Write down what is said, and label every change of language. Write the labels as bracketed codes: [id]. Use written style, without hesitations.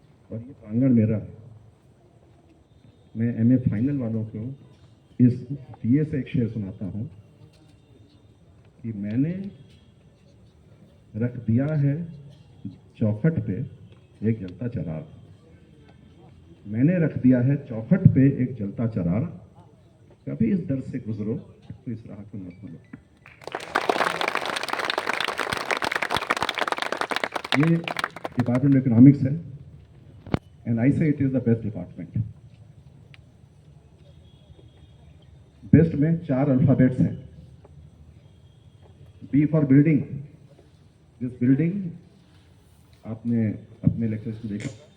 [hi] और ये प्रांगण मेरा है। मैं एमए फाइनल वालों को इस दिए से एक शेर सुनाता हूं कि मैंने रख दिया है चौखट पे एक जलता चिराग, मैंने रख दिया है चौखट पे एक जलता चिराग, कभी इस दर से गुजरो तो इस राह को मत भूलो। ये डिपार्टमेंट ऑफ इकोनॉमिक्स है, [en] and I say it is the best department. [hi] Best में 4 अल्फाबेट्स हैं। [en] B for building. This building [hi] आपने अपने लेक्चर्स को देखा।